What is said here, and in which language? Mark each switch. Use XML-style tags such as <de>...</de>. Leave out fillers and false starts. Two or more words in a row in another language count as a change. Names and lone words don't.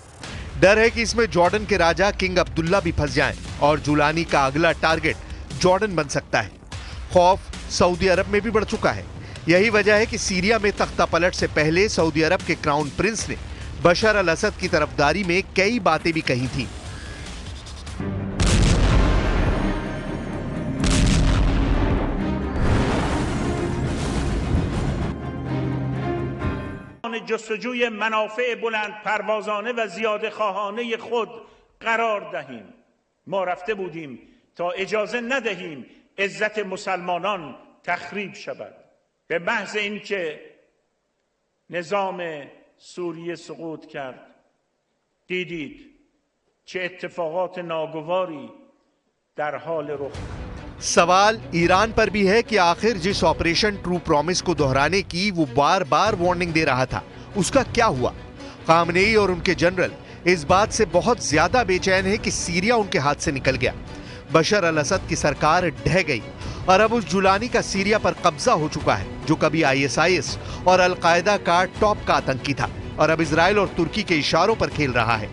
<hi>डर है कि इसमें जॉर्डन के राजा किंग अब्दुल्ला भी फंस जाएं और जुलानी का अगला टारगेट जॉर्डन बन सकता है। खौफ सऊदी अरब में भी बढ़ चुका है। यही वजह है कि सीरिया में तख्ता पलट से पहले सऊदी अरब के</hi> <en>crown prince</en> <hi>ने बशर अल असद की तरफदारी में कई बातें भी कही थी।</hi> <fa>جستجوی منافع بلند پروازانه و زیاده خواهانه خود قرار دهیم ما رفته بودیم تا اجازه ندهیم عزت مسلمانان تخریب شود به محض اینکه نظام سوریه سقوط کرد دیدید چه اتفاقات ناگواری در حال رخ</fa> <hi>सवाल ईरान पर भी है कि आखिर जिस ऑपरेशन ट्रू प्रॉमिस को दोहराने की वो बार बार वार्निंग दे रहा था उसका क्या हुआ। खामनेई और उनके जनरल इस बात से बहुत ज्यादा बेचैन है कि सीरिया उनके हाथ से निकल गया। बशर अल असद की सरकार ढह गई और अब उस जुलानी का सीरिया पर कब्जा हो चुका है जो कभी ISIS और अलकायदा का टॉप का आतंकी था और अब इजराइल और तुर्की के इशारों पर खेल रहा है।</hi>